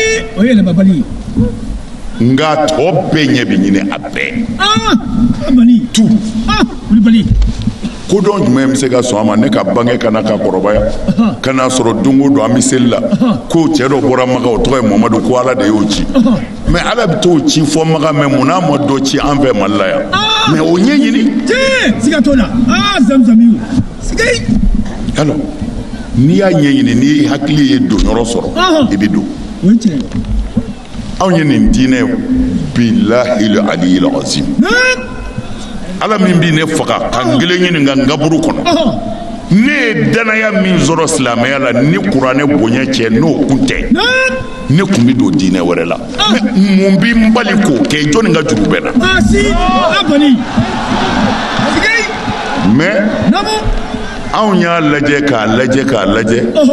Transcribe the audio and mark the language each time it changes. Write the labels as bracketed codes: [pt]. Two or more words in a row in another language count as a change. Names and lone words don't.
[bm] nka tɔ bɛɛ ɲɛ bɛ ɲini a bɛɛ tout kodɔn jumɛn bɛ se ka sɔn a ma ne ka bange kana ka kɔrɔbaya ka n'a sɔrɔ don o don an bɛ seli la ko cɛ dɔ bɔra Maka o tɔgɔ ye Mamadu ko ala de y'o ci mais ala bɛ t'o ci fɔ Maka mais mun n'a ma dɔ ci an fɛ Mali la yan mais o ɲɛɲini alors n'i y'a ɲɛɲini n'i hakili ye donyɔrɔ sɔrɔ i bɛ don anw ye nin diinɛ billahi [ar] العلي العظيم [bm] ala min bi ne faga kan kelen ɲini nka n kaburu kɔnɔ ne ye danaya min sɔrɔ silamɛya la ni kuranɛ bonya cɛ n'o kun tɛ ne kun bɛ don diinɛ wɛrɛ la mun bi n bali k'o kɛ jɔnni ka juru bɛ na mais anw y'a lajɛ k'a lajɛ